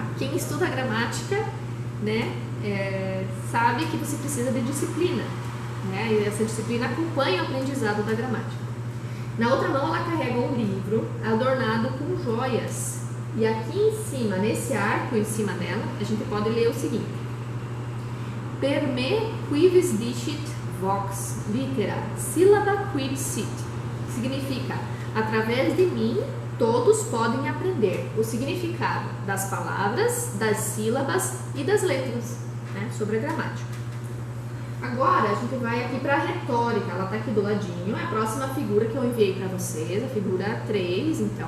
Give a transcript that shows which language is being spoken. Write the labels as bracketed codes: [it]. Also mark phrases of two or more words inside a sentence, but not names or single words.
[pt] Quem estuda gramática, né, sabe que você precisa de disciplina, né? E essa disciplina acompanha o aprendizado da gramática. Na outra mão ela carrega um livro adornado com joias. E aqui em cima, nesse arco em cima dela, a gente pode ler o seguinte: [la] Per me quivis dicit vox litera, syllaba quid sit. [pt] Significa, através de mim, todos podem aprender o significado das palavras, das sílabas e das letras, né, sobre a gramática. Agora, a gente vai aqui para a retórica. Ela está aqui do ladinho. É a próxima figura que eu enviei para vocês, a figura 3, então.